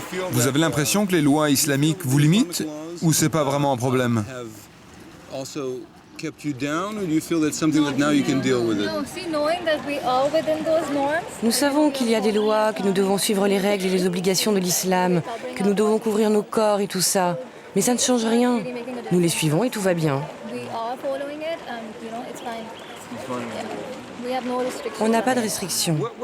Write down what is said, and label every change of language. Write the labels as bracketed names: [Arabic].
[French] Vous avez l'impression que les lois islamiques vous limitent ou c'est pas vraiment un problème? [English] kept you down, or do you feel that's something that now you can deal with it? [French] Nous savons qu'il y a des lois, que nous devons suivre les règles et les obligations de l'islam, que nous devons couvrir nos corps et tout ça. Mais ça ne change rien. Nous les suivons et tout va bien. On n'a pas de restrictions.